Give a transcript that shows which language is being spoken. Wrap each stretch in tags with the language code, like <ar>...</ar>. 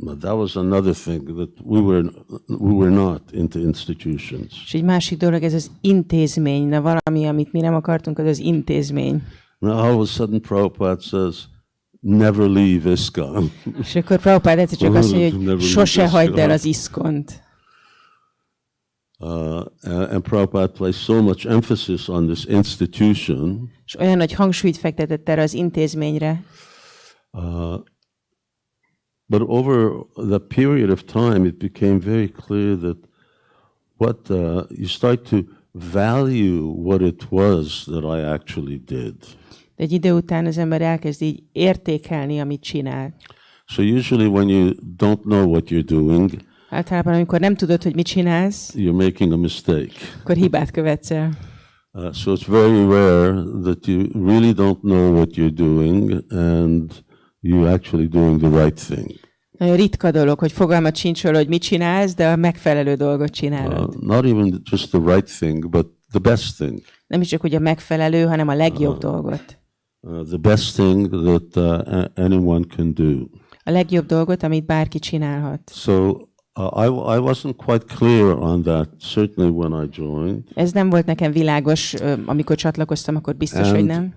<en>That was another thing that we were not into institutions.</en> <hu>És egy másik dolog, ez az intézmény, de valami, amit mi nem akartunk, az az intézmény.</hu> <en>Now all of a sudden Prabhupada says, never leave ISKCON.</en> <hu>És akkor Prabhupada egyszer csak azt mondja, hogy sose hagyd el az ISKCON-t.</hu> <en>And Prabhupada placed so much emphasis on this institution.</en> <hu>És olyan nagy hangsúlyt fektetett erre az intézményre.</hu> <en>But over the period of time, it became very clear that you start to value what it was that I actually did.</en> <hu>De egy idő után az ember elkezd így értékelni, amit csinál.</hu> <en>So usually when you don't know what you're doing,</en> <hu>általában amikor nem tudod, hogy mit csinálsz,</hu> <en>you're making a mistake.</en> <hu>Akkor hibát követsz el.</hu> <en>So it's very rare that you really don't know what you're doing and you're actually doing the right thing.</en> <hu>Nagyon ritka dolog, hogy fogalmat sincs róla, hogy mit csinálsz, de a megfelelő dolgot csinálod.</hu> <en>Not even just the right thing, but the best thing.</en> <hu>Nem is csak, hogy a megfelelő, hanem a legjobb dolgot.</hu> <en>The best thing that anyone can do.</en> <hu>A legjobb dolgot, amit bárki csinálhat.</hu> <en>So I wasn't quite clear on that, certainly when I joined.</en> <hu>Ez nem volt nekem világos, amikor csatlakoztam, akkor biztos, hogy nem.</hu>